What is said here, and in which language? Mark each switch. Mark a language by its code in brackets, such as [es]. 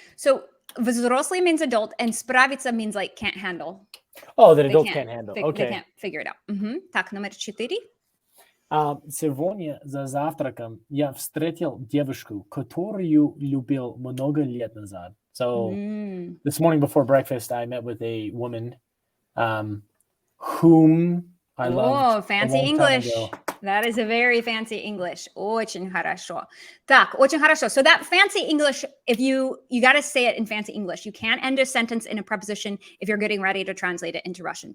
[en] So взрослый means adult, and справиться means like can't handle. Oh, that adults can't handle. Okay. They can't figure it out. [ru] Так, номер 4. Сегодня за завтраком я встретил девушку, которую любил много лет назад. [en] So this morning before breakfast, I met with a woman whom I loved. Oh, fancy English. That is a very fancy English. [ru] Очень хорошо. Так, очень хорошо. [en] So that fancy English, if you got to say it in fancy English. You can't end a sentence in a preposition if you're getting ready to translate it into Russian.